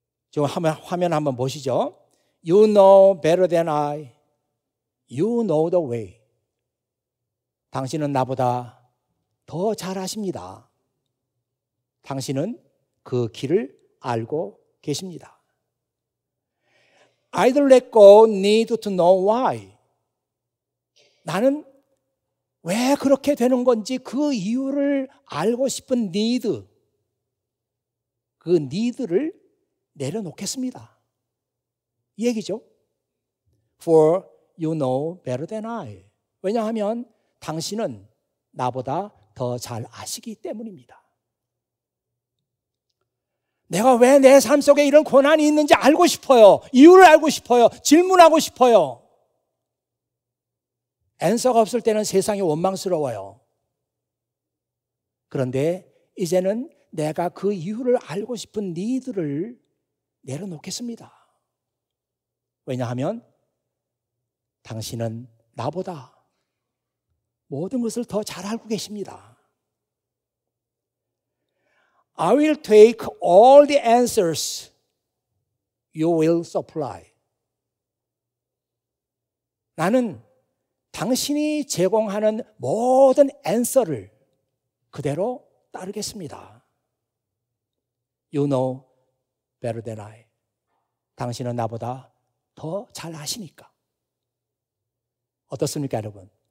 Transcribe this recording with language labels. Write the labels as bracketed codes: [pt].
[ko] 지금 화면 한번 보시죠. [en] You know better than I. You know the way. [ko] 당신은 나보다 더 잘 아십니다. 당신은 그 길을 알고 계십니다. [en] I'd let go need to know why. [ko] 나는 왜 그렇게 되는 건지 그 이유를 알고 싶은 need, 그 need를 내려놓겠습니다. 이 얘기죠. [en] For you know better than I. [ko] 왜냐하면 당신은 나보다 더 잘 아시기 때문입니다. 내가 왜 내 삶 속에 이런 고난이 있는지 알고 싶어요. 이유를 알고 싶어요. 질문하고 싶어요. 앤서가 없을 때는 세상이 원망스러워요. 그런데 이제는 내가 그 이유를 알고 싶은 니들을 내려놓겠습니다. 왜냐하면 당신은 나보다 모든 것을 더 잘 알고 계십니다. [en] I will take all the answers you will supply. [ko] 나는 당신이 제공하는 모든 answer를 그대로 따르겠습니다. [en] You know better than I. [ko] 당신은 나보다 더 잘 아시니까. 어떻습니까, 여러분?